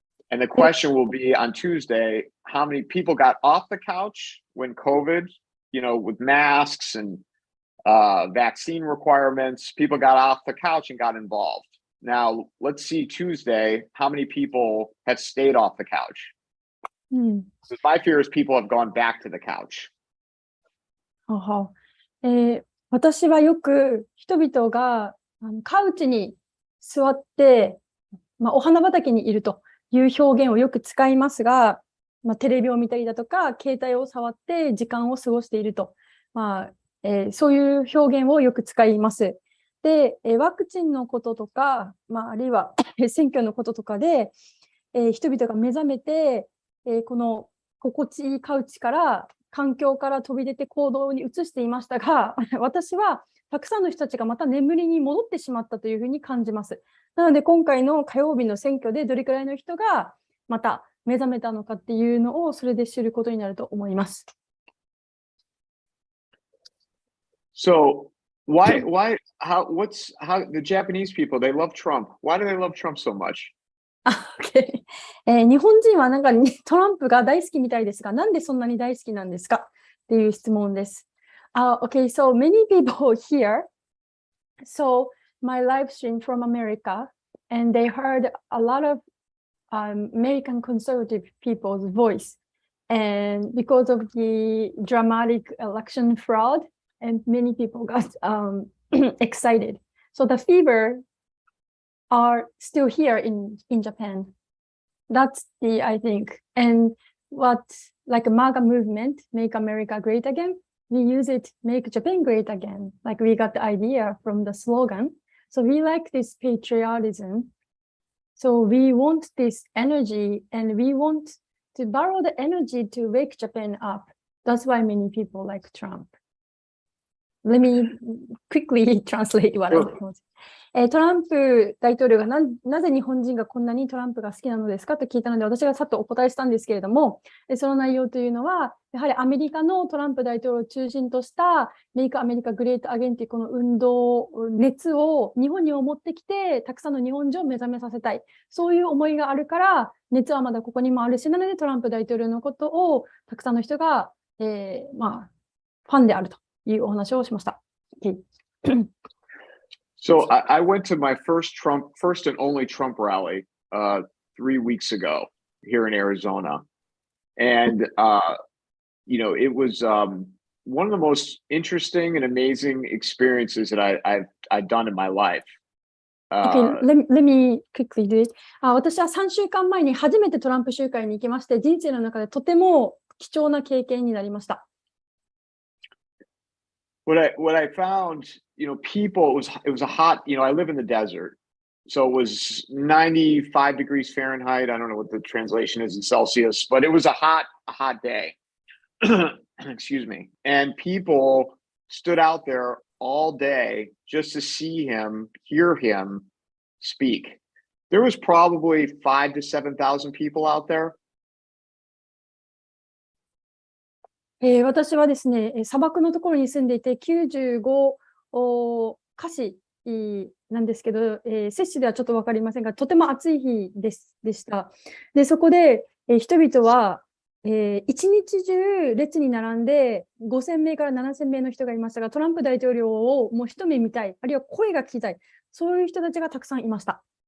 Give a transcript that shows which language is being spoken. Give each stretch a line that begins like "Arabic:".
English: And the question will be on Tuesday, how many people got off the couch when COVID, with masks and vaccine requirements, people got off the couch and got involved. Now, let's see Tuesday, how many people have stayed off the couch? So my fear is people have gone back to the couch.
Japanese: 私はよく人々がカウチに座って、お花畑にいるという表現をよく使いますが、テレビを見たりだとか、携帯を触って時間を過ごしていると、そういう表現をよく使います。で、ワクチンのこととか、あるいは選挙のこととかで、人々が目覚めて、この心地いいカウチから環境から飛び出て行動に移していましたが、私はたくさんの人たちがまた眠りに戻ってしまったというふうに感じます。なので今回の火曜日の選挙でどれくらいの人がまた目覚めたのかっていうのをそれで知ることになると思います。
English: So why how the Japanese people, they love Trump. Why do they love Trump so much? Okay.
Japanese: 日本人はなんかトランプが大好きみたいですが、なんでそんなに大好きなんですかっていう質問です。
English: Okay, so many people here saw my live stream from America and they heard a lot of American conservative people's voice. And because of the dramatic election fraud, and many people got excited. So the fever are still here in Japan. That's I think. And what, like a MAGA movement, Make America Great Again, we use it, Make Japan Great Again. Like we got the idea from the slogan. So we like this patriotism. So we want this energy and we want to borrow the energy to wake Japan up. That's why many people like Trump. Let me quickly translate what I want.
Japanese: トランプ大統領がなぜ日本人がこんなにトランプが好きなのですかと聞いたので、私がさっとお答えしたんですけれども、その内容というのは、やはりアメリカのトランプ大統領を中心とした Make America Great Again というこの運動、熱を日本に持ってきて、たくさんの日本人を目覚めさせたい。そういう思いがあるから、熱はまだここにもあるし、なのでトランプ大統領のことをたくさんの人が、ファンであるというお話をしました。
English: So I went to my first and only Trump rally 3 weeks ago here in Arizona. And, it was one of the most interesting and amazing experiences that I've done in my life. Okay, let me quickly do it.
Japanese: 私は3週間前に初めてトランプ集会に行きまして、人生の中でとても貴重な経験になりました。
English: What I found, people, it was a hot, I live in the desert. So it was 95 degrees Fahrenheit. I don't know what the translation is in Celsius, but it was a hot day. Excuse me. And people stood out there all day just to see him, hear him speak. There was probably 5,000 to 7,000 people out there.
Japanese: 私はですね、砂漠のところに住んでいて、95カシなんですけど、摂氏ではちょっと分かりませんが、とても暑い日でした。で、そこで、人々は、一日中列に並んで5000名から7000名の人がいましたが、トランプ大統領をもう一目見たい、あるいは声が聞きたい、そういう人たちがたくさんいました。